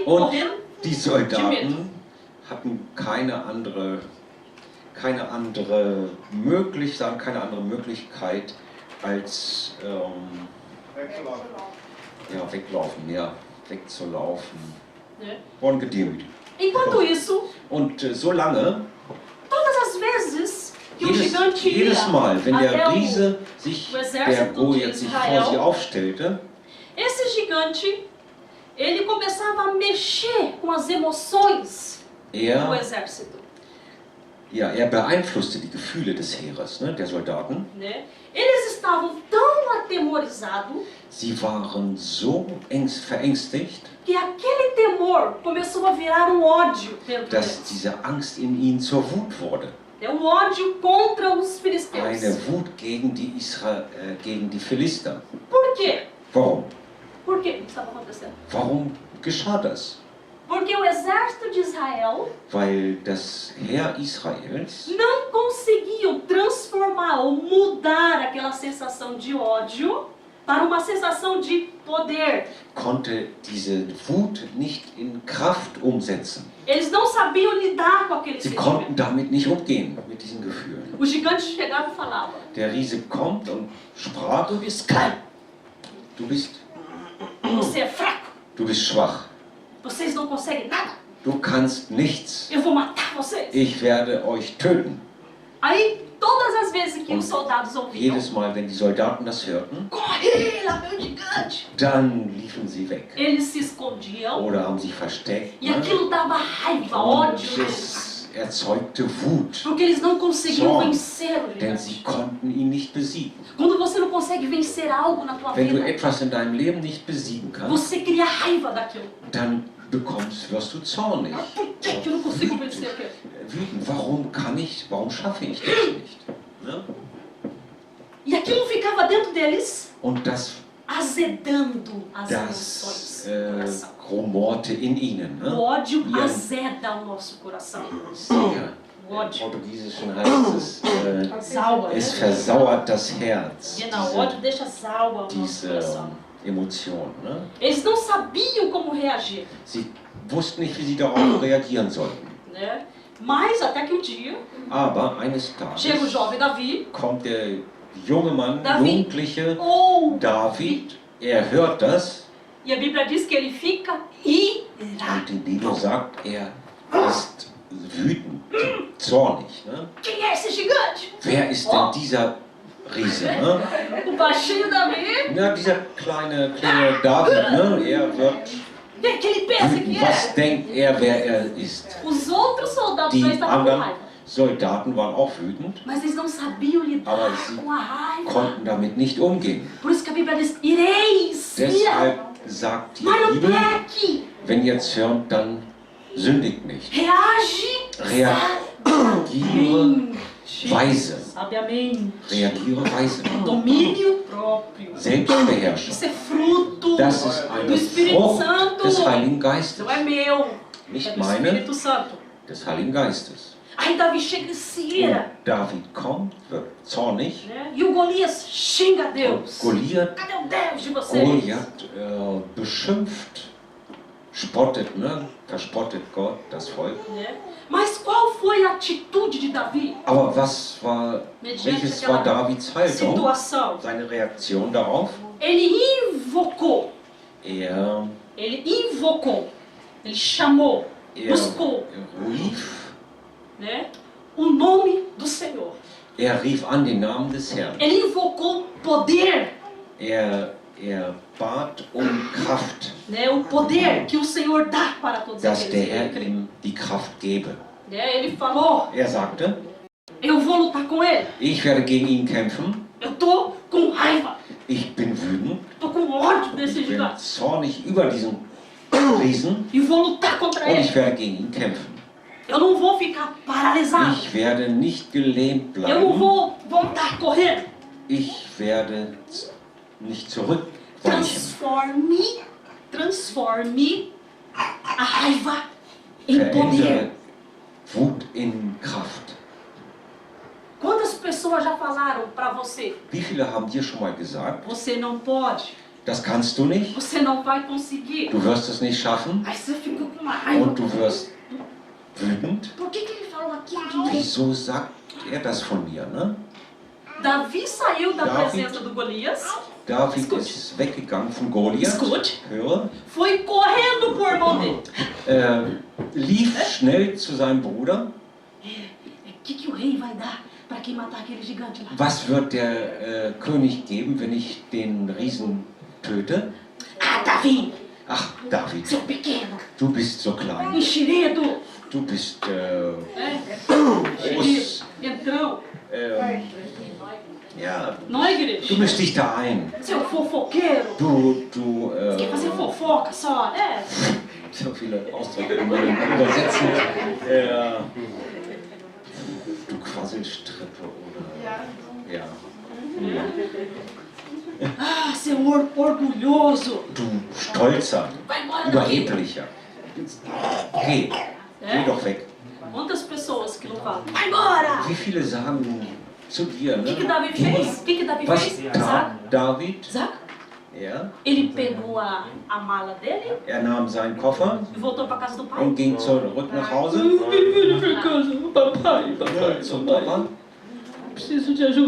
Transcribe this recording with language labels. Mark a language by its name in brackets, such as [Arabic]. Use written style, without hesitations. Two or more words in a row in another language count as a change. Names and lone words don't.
[German] Und [Portuguese] correndo. [German] die Soldaten hatten keine andere Möglichkeit als wegzulaufen. [Portuguese] Né? [German] Wurden gedemütigt. [Portuguese] Enquanto isso, [German] Und so lange, [Portuguese] todas as vezes que o gigante ia [German] jedes Mal, wenn [Portuguese] até [German] der [Portuguese] o [German] Riese sich, [Portuguese] o exército [German] der [Portuguese] de [German] Goliath sich vor sie [Portuguese] Israel, [German] aufstellte, [Portuguese] esse gigante, ele começava a mexer com as emoções do [German] er [Portuguese] exército. [German] beeinflusste die Gefühle des Heeres, ne, der Soldaten. [Portuguese] Né? Eles estavam tão atemorizados [German] Sie waren so verängstigt, [Portuguese] que aquele temor começou a virar um ódio dentro [German] dass [Portuguese] deles. [German] diese Angst in ihnen zur Wut wurde. [Portuguese] É um ódio contra os [German] Eine [Portuguese] filisteus. [German] Wut gegen die Philister. [Portuguese] Por quê? [German] Warum? [Portuguese] Por quê? O que estava acontecendo? [German] Warum geschah das? [Portuguese] Porque o exército de Israel [German] Weil das Heer Israels [Portuguese] não conseguiam transformar ou mudar aquela sensação de ódio para uma sensação de poder. [German] konnte diese Wut nicht in Kraft umsetzen. [Portuguese] Eles não sabiam lidar com aquele [German] Sie [Portuguese] sentimento. [German] konnten damit nicht umgehen, mit diesen Gefühlen. [Portuguese] O gigante chegava e falava: [German] Der Riese kommt und sprach, Du bist klein, [Portuguese] você é fraco, [German] du bist schwach, [Portuguese] vocês não conseguem nada, [German] du kannst nichts, [Portuguese] eu vou matar vocês. [German] ich werde euch töten. [Portuguese] Aí, todas as vezes que os soldados ouviam: [German] Jedes Mal, wenn die Soldaten das hörten, [Portuguese] Corre, lá vem o gigante, [German] dann liefen sie weg [Portuguese] eles se escondiam [German] oder haben sich versteckt. [Portuguese] e [German] Ne? [Portuguese] aquilo dava raiva, [German] Und [Portuguese] ódio neles. [German] es erzeugte Wut, [Portuguese] Porque eles não conseguiam [German] Zorn, [Portuguese] vencer o [German] denn [Portuguese] gigante. [German] sie konnten ihn nicht besiegen. [Portuguese] Quando você não consegue vencer algo na tua [German] Wenn du [Portuguese] vida, [German] etwas in deinem Leben nicht besiegen kannst, [Portuguese] você cria raiva daquilo. [German] dann wirst du zornig. [Portuguese] Por que que eu não consigo vencer aquilo? [German] Wütend, warum schaffe ich das nicht? Ne? [Portuguese] E aquilo ficava dentro deles, [German] Und das [Portuguese] azedando as emoções do coração. [German] rumorte in ihnen. [Portuguese] O [German] Ne? [Portuguese] ódio [German] Ja. [Portuguese] azeda o nosso coração. [German] Sehr. [Portuguese] O [German] Im [Portuguese] ódio. [German] Portugiesischen heißt es, [Portuguese] Salva, [German] es [Portuguese] né? [German] versauert das Herz. Genau, [Portuguese] o ódio deixa salva o nosso [German] Diese [Portuguese] coração. [German] Emotion. Ne? [Portuguese] Eles não sabiam como reagir, [German] Sie wussten nicht, wie sie darauf reagieren sollten. [Portuguese] né? Mas até que um dia [German] Aber eines Tages [Portuguese] chega o jovem Davi, [German] kommt der junge Mann, David. Jugendliche [Portuguese] ou [German] David, er hört das [Portuguese] e a Bíblia diz que ele fica irado. [German] und die Bibel sagt, er ist wütend, zornig. Ne? [Portuguese] Quem é esse gigante? [German] Wer ist denn dieser Riese? Ne? [Portuguese] O baixinho Davi? [German] Ja, dieser kleine David, ne? Er wird [Portuguese] Vem que ele pensa que [German] wütend. Was [Portuguese] é? [German] denkt er, wer er ist? [Portuguese] Os outros soldados já [German] Die [Portuguese] estavam com [German] anderen [Portuguese] raiva. [German] Soldaten waren auch wütend, [Portuguese] Mas eles não sabiam lidar [German] Aber sie [Portuguese] com a raiva. [German] konnten damit nicht umgehen. [Portuguese] Por isso que a Bíblia diz, ireis, [German] Deshalb [Portuguese] ira, [German] sagt die [Portuguese] mas não [German] Bibel, [Portuguese] peque, [German] wenn ihr zürnt, dann sündigt nicht. [Portuguese] reage, [German] Reagiere weise. [Portuguese] sabe, amém. [German] Reagiere weise. [Portuguese] Domínio próprio. [German] Selbstbeherrschung. [Portuguese] Isso é fruto [German] Das ist [Portuguese] do [German] eine [Portuguese] Espírito [German] Frucht [Portuguese] Santo. [German] des Heiligen Geistes. [Portuguese] Não é meu, é [German] Nicht [Portuguese] do [German] meine, [Portuguese] Espírito Santo. [German] des Heiligen Geistes. [Portuguese] Aí Davi chega e se ira, [German] Und David kommt, wird zornig. [Portuguese] né? E o Golias xinga a Deus. [German] Goliath, [Portuguese] Cadê o Deus de vocês? [German] Goliath beschimpft, spottet, ne? Verspottet Gott, das Volk. [Portuguese] Né? Mas qual foi a atitude de Davi [German] Aber [Portuguese] mediante [German] welches war [Portuguese] aquela [German] Davids Haltung? [Portuguese] situação? [German] Seine Reaktion darauf? [Portuguese] Ele invocou, [German] Er [Portuguese] ele chamou, buscou, [German] rief [Portuguese] né, o nome do Senhor. [German] Er rief an den Namen des Herrn. [Portuguese] Ele invocou poder, [German] Er bat Kraft, [Portuguese] né, o poder que o Senhor dá para todos [German] dass der [Portuguese] aqueles [German] Herr [Portuguese] que creem. [German] ihm die Kraft gebe. [Portuguese] Né, ele falou, [German] Er sagte, [Portuguese] eu vou lutar com ele. [German] ich werde gegen ihn kämpfen, [Portuguese] Eu tô com raiva, [German] ich bin wütend, [Portuguese] tô com ódio desse [German] ich bin [Portuguese] gigante. [German] zornig über diesen Riesen [Portuguese] E vou lutar contra [German] und ich [Portuguese] ele. [German] werde gegen ihn kämpfen. [Portuguese] Eu não vou ficar paralisado. [German] Ich werde nicht gelähmt [Portuguese] Eu não [German] bleiben, [Portuguese] vou voltar correndo. [German] ich werde nicht zurückweichen. [Portuguese] Transforme a raiva em poder. [German] Verändere Wut in Kraft. [Portuguese] Quantas pessoas já falaram para você? [German] Wie viele haben dir schon mal gesagt, [Portuguese] Você não pode. [German] das kannst du nicht, [Portuguese] Você não vai conseguir. [German] du wirst es nicht schaffen [Portuguese] Aí você fica com uma raiva. [German] und du wirst wütend? [Portuguese] Por que ele falou aquilo de mim? [German] Wieso sagt er das von mir, ne? [Portuguese] Davi saiu da [German] David. [Portuguese] presença do Golias. [German] David [Portuguese] Escute. [German] ist weggegangen von Goliath, [Portuguese] Escute. [German] höre, [Portuguese] Foi correndo pro irmão dele. [German] lief schnell zu seinem Bruder. [Portuguese] O que o rei vai dar para quem matar aquele gigante lá? [German] Was wird der König geben, wenn ich den Riesen töte? [Portuguese] Ah, Davi, [German] Ach, David, [Portuguese] seu pequeno, [German] du bist so klein, [Portuguese] enxerido. [German] du bist [Portuguese] Enxerido. Então, [German] ja, [Portuguese] não é, igreja? [German] du mischst dich da ein. [Portuguese] Seu fofoqueiro. [German] Du, [Portuguese] Quer fazer fofoca só, né? [German] so viele Ausdrücke, die man übersetzen. Du Quasselstrippe oder. Ja. [Portuguese] Ah, seu orgulhoso. [German] Du Stolzer, [Portuguese] Vai embora daqui. [German] Überheblicher. Geh, geh doch weg. [Portuguese] Quantas pessoas que não falam? Vai embora! [German] Wie viele sagen zu dir, [Portuguese] O [German] ne? [Portuguese] que Davi fez? O que Davi [German] Was [Portuguese] fez? [German] tat [Portuguese] Sabe? [German] David? [Portuguese] Sabe? [German] Ja, [Portuguese] Ele pegou a mala dele [German] er nahm seinen Koffer [Portuguese] e voltou para casa do pai. [German] und ging zurück nach Hause. [Portuguese] Papai, [German] Zum Papa. [Portuguese] preciso de ajuda.